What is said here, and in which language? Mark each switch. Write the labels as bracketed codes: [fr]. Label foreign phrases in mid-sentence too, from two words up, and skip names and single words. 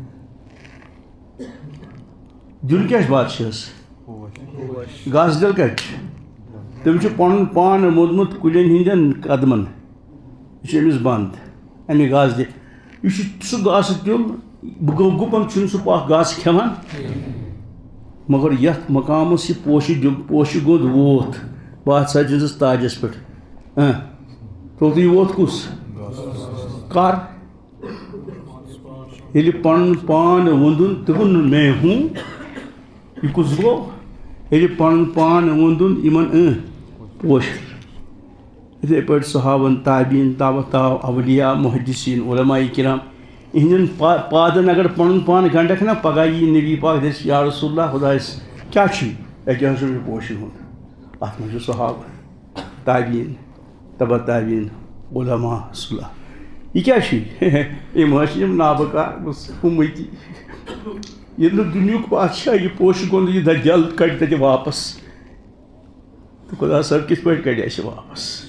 [ks] دیُن کیٛاہ چھُ بادشاہس گاسہٕ دیوٚل کتہِ چھُ تٔمۍ چھُ پنُن پان موٚدمُت کُلٮ۪ن ہٕنٛدٮ۪ن قدمن یہِ چھُ أمِس بنٛد امہِ گاسہٕ دِ یہِ چھُ سُہ گاسہٕ دیوٚل بہٕ گوٚو گُپن چھُنہٕ سُہ اکھ گاسہٕ کھٮ۪وان مگر یتھ مقامس یہِ پوشہٕ گوٚنٛد ووت بادشاہ سٕنٛدِس تاجس پٮ۪ٹھ توٚتُے ووت کُس کر ییٚلہِ پنُن پان ووٚندُن تہٕ ووٚنُن [ur] میں ہوں [ks] یہِ کُس گوٚو ییٚلہِ پنُن پان ووٚندُن یِمن پوش یِتھٕے پٲٹھۍ صحابن تابعیٖن تابع اولیاء محدثیٖن علماء کرام یِہنٛدٮ۪ن پادن اگر پنُن پان گنڈکھ نا پگاہ یی نبی پاک دٔپِس [ar] یا رسول اللہ [ks] خۄدایس کیٛاہ چھُے أکیٛاہ چھُ مےٚ پوشہٕ گوٚنٛد اتھ منٛز چھُ صحابہ تابعیٖن تبع تابعیٖن علماء صلح یہِ کیٛاہ چھُے یِم حظ چھِ یِم نابکار اُمتی ییٚلہِ نہٕ دُنیُک بادشاہ یہِ پوشہٕ گوٚنٛد یہِ دجال کڑِ تتہِ واپس تہٕ خۄدا صٲب کِتھ پٲٹھۍ کڑِ اَسہِ واپس